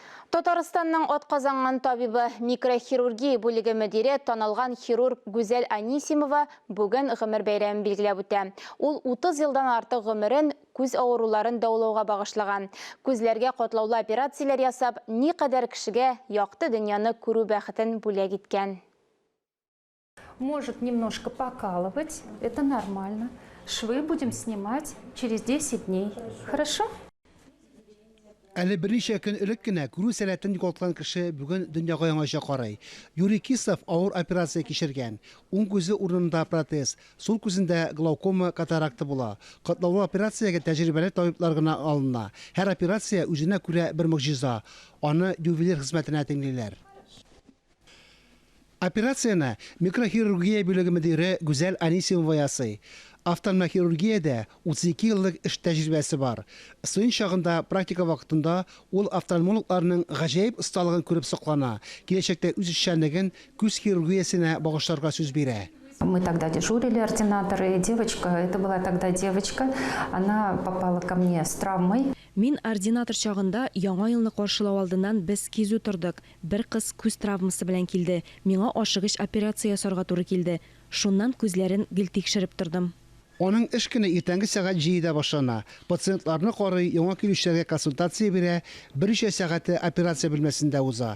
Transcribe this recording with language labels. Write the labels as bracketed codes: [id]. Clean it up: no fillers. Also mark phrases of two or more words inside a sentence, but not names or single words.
[tt] Татарстанның отказанган табибы микрохирургия бүлеге мөдире танылган хирург Гүзәл Анисимова бүген гомер бәйрәмен билгеләп үтә. Ул 30 елдан артык гомерен күз авыруларын даулауга багышлаган. Күзләргә катлаулы операцияләр ясап, никадәр кешегә якты дөньяны күрү бәхетен бүләк иткән. [ru] Может немножко покалывать, это нормально. Швы будем снимать через 10 дней. Хорошо? [tt] Әле берничә көн элек кенә күрү сәләтен югалткан кеше бүген дөньяга яңача карый. Юрий Кисов авыр операция кичергән. Уң күзе урынында протез, сул күзендә глаукома, катаракта була. Катлаулы операциягә тәҗрибәле табиблар гына алына. Һәр операция үзенә күрә бер мөгҗиза. Аны ювелир хезмәтенә тиңлиләр. Операцияны микрохирургия бүлеге мөдире Гүзәл Анисимова ясый. Офтальмохирургиядә 32 еллык эш тәҗрибәсе бар. Студент чагында практика вакытында ул офтальмологларның гаҗәеп осталыгын күреп соклана. Киләчәктә үз эшчәнлеген күз хирургиясенә багышларга сүз бирә. [ru] Мы тогда дежурили, ординаторы, и девочка, это была тогда девочка, она попала ко мне с травмой. [tt] Мин ординатор чагында яңа елны каршылау алдыннан без кизү тордык. Бер кыз күз травмасы белән килде. Миңа ашыгыч операция ясарга туры килде. Шуннан күзләрен гел тикшереп тордым. Аның эш көне иртәнге сәгать 7-дә башлана. Пациентларны карый, яңа килүчеләргә консультация бирә, берничә сәгате операция бүлмәсендә уза.